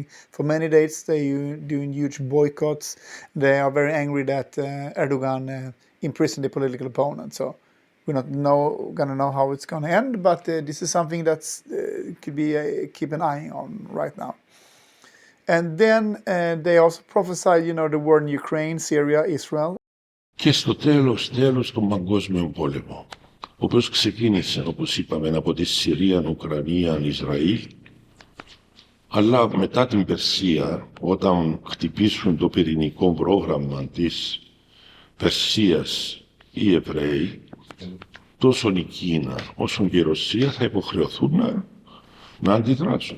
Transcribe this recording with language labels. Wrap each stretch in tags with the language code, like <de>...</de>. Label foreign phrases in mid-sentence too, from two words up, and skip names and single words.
<en>For many days they're doing huge boycotts. They are very angry that Erdogan imprisoned the political opponent. So we're not gonna know how it's gonna end, but this is something that's could be keep an eye on right now. And then they also prophesied, the war in Ukraine, Syria, Israel.</en> <el>Και στο τέλος τον παγκόσμιο πόλεμο, ο οποίος ξεκίνησε, όπως είπαμε, από τη Συρία, Ουκρανία, Ισραήλ, αλλά μετά την Περσία, όταν χτυπήσουν το πυρηνικό πρόγραμμα της Περσίας οι Εβραίοι, τόσο η Κίνα όσο και η Ρωσία θα υποχρεωθούν να αντιδράσουν.</el>